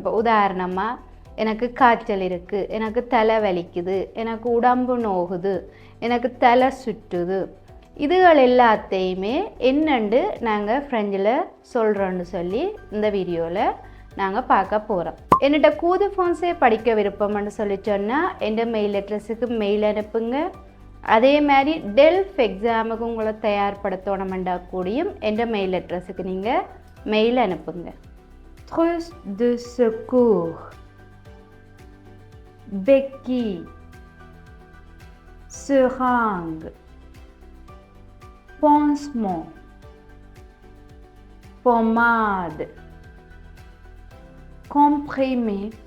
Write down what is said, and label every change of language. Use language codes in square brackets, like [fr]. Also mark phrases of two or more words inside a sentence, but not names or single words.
[ta] இப்போ உதாரணமாக, எனக்கு காய்ச்சல் இருக்குது, எனக்கு தலை வலிக்குது, எனக்கு உடம்பு நோகுது, எனக்கு தலை சுற்றுது, இதுகள் எல்லாத்தையுமே என்னண்டு நாங்கள் ஃப்ரெஞ்சில் சொல்கிறோன்னு சொல்லி இந்த வீடியோவில் நாங்கள் பார்க்க போகிறோம். என்னிட்ட [fr] cours français [ta] படிக்க விருப்பம்னு சொல்லி சொன்னால் எந்த [en] mail addressக்கு [ta] மெயில் அனுப்புங்க. அதே மாதிரி டெல்ஃப் எக்ஸாமுக்கு உங்களை தயார்படுத்தணுமெண்டா கூடியும் எந்த [en] mail addressக்கு [ta] நீங்கள் மெயில் அனுப்புங்க. [fr] Trousse de secours, béquille, seringue, pansement, pommade, comprimé,